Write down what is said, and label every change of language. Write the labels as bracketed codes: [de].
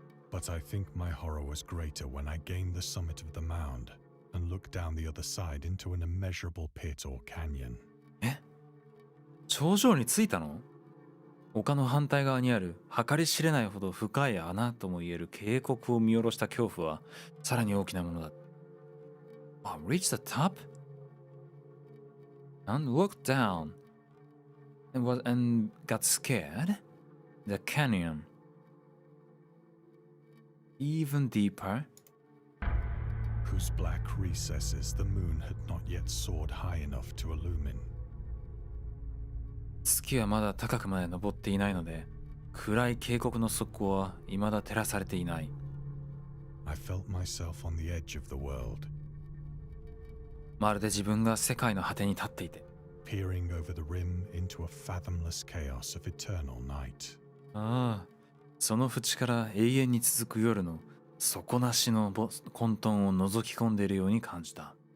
[en] But I think my horror was greater when I gained the summit of the mound and looked down the other side into an immeasurable pit or canyon. [ja] 頂上に着いたの？丘の反対側にある計り知れないほど深い穴ともいえる渓谷を見下ろした恐怖はさらに大きなものだ。 [en] Reach the top? and looked down and got scared. The canyon even deeper, whose black recesses the moon had not yet soared high enough to illumine. [ja] 月はまだ高くまで登っていないので、暗い渓谷の底は未だ照らされていない。 [en] I felt myself on the edge of the world, [ja] まるで自分が世界の果てに立っていて、 [en] peering over the rim into a fathomless chaos of eternal night. [ja] ああ、その淵から永遠に続く夜の底なしの混沌を覗き込んでいるように感じた。